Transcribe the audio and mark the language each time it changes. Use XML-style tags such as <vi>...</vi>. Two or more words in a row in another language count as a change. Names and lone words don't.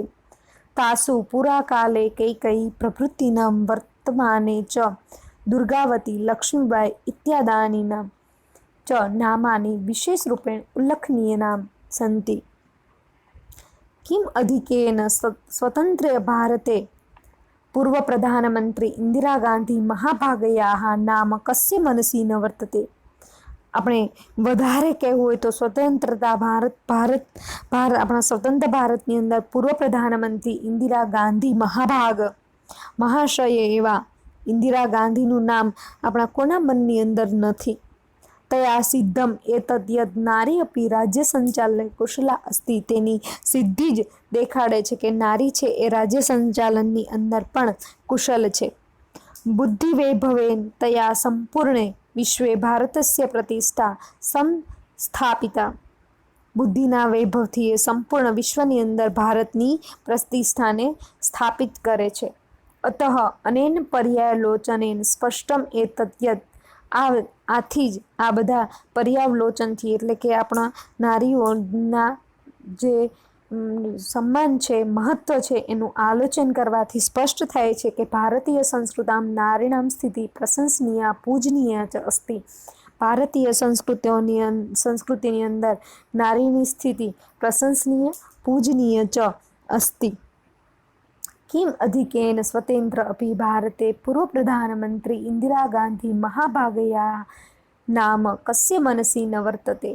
<sa>तासु पुराकाले कैकेयी प्रभृतीनां वर्तमाने च दुर्गावती लक्ष्मीबाई इत्यादीनां च नामानि विशेषरूपेण उल्लेखनीयानि सन्ति। किम् अधिकेन स्वतन्त्रे भारते पूर्वप्रधानमन्त्री इंदिरा गांधी महाभागयाः नाम कस्य मनसि न वर्तते।</sa> <gu>આપણે વધારે કહેવું હોય તો સ્વતંત્રતા ભારત આપણા સ્વતંત્ર ભારતની અંદર પૂર્વ પ્રધાનમંત્રી ઇન્દિરા ગાંધી મહાશય એવા इंदिरा गांधीનું નામ આપણા કોના મનની અંદર નથી।</gu> <sa>तया सिद्धम एतद यद नारी अपि राज्य संचालने कुशला अस्ति।</sa> <gu>તેની સિદ્ધિ જ દેખાડે છે કે નારી છે એ રાજ્ય સંચાલનની અંદર પણ કુશલ છે।</gu> <sa>बुद्धि वैभवेन तया संपूर्णे विश्वे भारतस्य प्रतिष्ठा संस्थापिता।</sa> <gu>બુદ્ધિના વૈભવથી એ સંપૂર્ણ વિશ્વની અંદર ભારતની પ્રતિષ્ઠાને સ્થાપિત કરે છે।</gu> <sa>अतः अनेन पर्यावलोचनेन स्पष्टम एतत् यत्</sa> <gu>આથી જ આ બધા પર્યાવલોચનથી એટલે કે આપણા નારીઓના જે સમ્માન છે, મહત્વ છે એનું આલોચન કરવાથી સ્પષ્ટ થાય છે કે</gu> <sa>भारतीय संस्कृतां नारीणां स्थिति प्रशंसनीय पूजनीय च अस्ति।</sa> <gu>ભારતીય સંસ્કૃતિની અંદર નારીની સ્થિતિ</gu> <sa>प्रशंसनीय पूजनीय च अस्ति। किम अधिकेन स्वतंत्र अपि भारते पूर्व प्रधानमंत्री इंदिरा गांधी महाभागया नाम कस्य मनसि न वर्तते।</sa>